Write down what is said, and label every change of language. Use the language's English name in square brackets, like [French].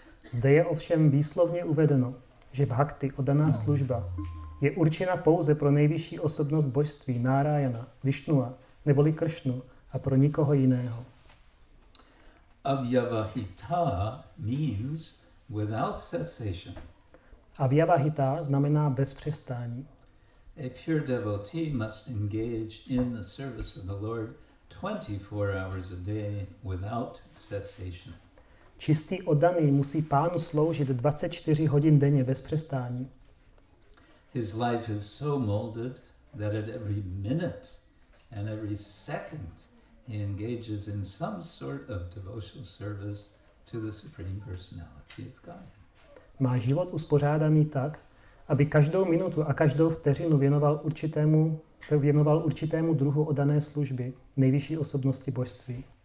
[Czech] Zde je ovšem výslovně uvedeno, že bhakti, oddaná služba, je určena pouze pro nejvyšší osobnost božství, Narayana, Vishnua, neboli Kršnu, a pro nikoho jiného. [English] Avyavahita means without cessation. [Czech] Avyavahita znamená bez přestání. [English] A pure devotee must engage in the service of the Lord 24 hours a day without cessation. [Czech] Čistý oddaný musí Pánu sloužit 24 hodin denně bez přestání. [English] His life is so molded that at every minute and every second he engages in some sort of devotional service to the Supreme Personality of God. [Czech] Má život uspořádaný tak, aby každou minutu a každou vteřinu se věnoval určitému druhu oddané služby nejvyšší osobnosti božství.